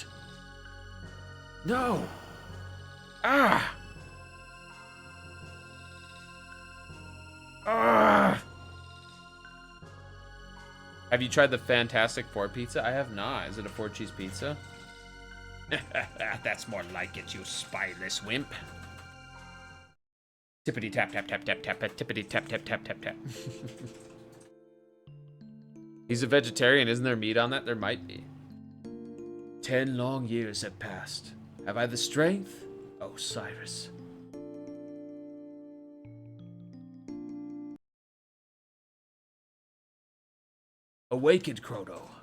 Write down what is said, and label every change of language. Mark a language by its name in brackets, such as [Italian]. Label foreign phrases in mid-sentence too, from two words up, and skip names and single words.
[English] No! Ah! Ah! Have you tried the Fantastic Four pizza? I have not. Is it a 4-cheese pizza? That's more like it, you spyless wimp. Tippity tap tap tap tap tap tippity tap tap tap tap tap. He's a vegetarian. Isn't there meat on that? There might be. 10 long years have passed. Have I the strength? Osiris. Awakened, Chrono.